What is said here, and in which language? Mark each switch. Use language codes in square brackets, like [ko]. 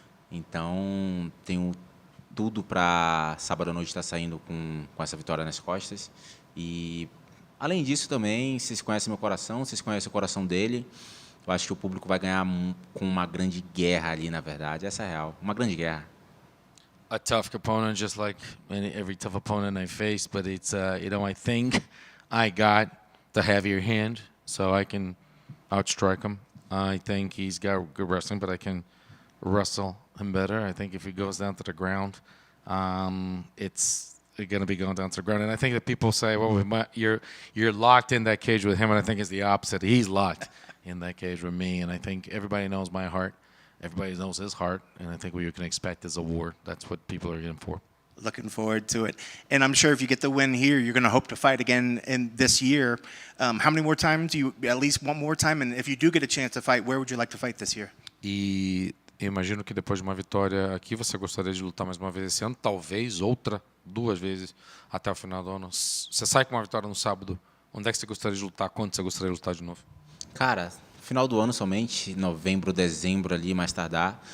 [pt] Então, tenho tudo para sábado à noite estar saindo com essa vitória nas costas. E, além disso, também, vocês conhecem meu coração, vocês conhecem o coração dele. Eu acho que o público vai ganhar com uma grande guerra ali, na verdade. Essa é a real. Uma grande guerra. [en] A tough opponent, just like every tough opponent I face, but it's, I think I got the heavier hand, so I can outstrike him. I think he's got good wrestling, but I can wrestle him better. I think if he goes down to the ground, it's going to be going down to the ground. And I think that people say, well, you're locked in that cage with him, and I think it's the opposite. He's locked in that cage with me, and I think everybody knows my heart. Everybody knows his heart, and I think what you can expect is a war. That's what people are in for. Looking forward to it. And I'm sure if you get the win here, you're going to hope to fight again in this year. How many more times? At least one more time? And if you do get a chance to fight, where would you like to fight this year? [pt] E imagino que depois de uma vitória aqui, você gostaria de lutar mais uma vez esse ano, talvez outra, 2 vezes até o final do ano. Você sai com uma vitória no sábado, onde é que você gostaria de lutar? Quando você gostaria de lutar de novo? Cara, final do ano somente, novembro, dezembro ali, mais tardar.